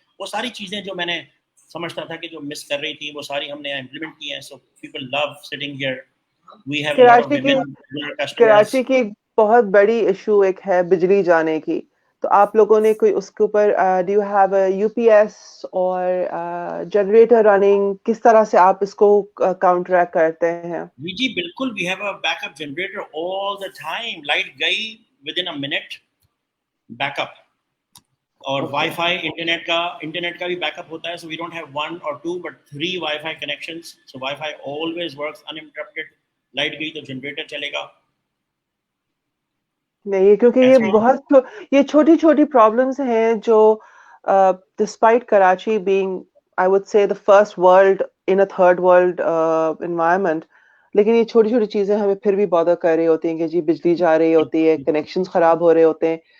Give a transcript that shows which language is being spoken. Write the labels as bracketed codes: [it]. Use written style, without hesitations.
[ur] وہ ساری چیزیں جو میں نے سمجھتا تھا کہ جو مس کر رہی تھی وہ ساری ہم نے امپلیمنٹ کی ہیں. [en] so people love sitting here, We have a lot of [ur] Karachi کی [en] women customers. [ur] کراچی کی بہت بڑی ایشو ایک ہے بجلی جانے کی. تو آپ لوگوں نے کوئی اس کے اوپر [en] do you have a U P S [ur] اور جنریٹر رننگ؟ کس طرح سے آپ اس کو کاؤنٹریکٹ کرتے ہیں؟ جی بالکل, [en] we have a backup generator all the time. Light [ur] گئی [en] within a minute back up. [ur] اور وائی فائی انٹرنیٹ کا بھی بیک اپ ہوتا ہے. [en] So we don't have 1 or 2 but 3 wifi connections. So wifi always works uninterrupted. [ur] Light گئی تو generator چلے گا. نہیں کیونکہ یہ چھوٹی چھوٹی پرابلمس ہیں جو [en] despite Karachi being I would say the first world in a third world environment, [ur] لیکن یہ چھوٹی چھوٹی چیزیں ہمیں پھر بھی بادر کر رہی ہوتی ہیں کہ جی بجلی جا رہی ہوتی ہے، کنیکشنز خراب ہو رہے ہوتے ہیں.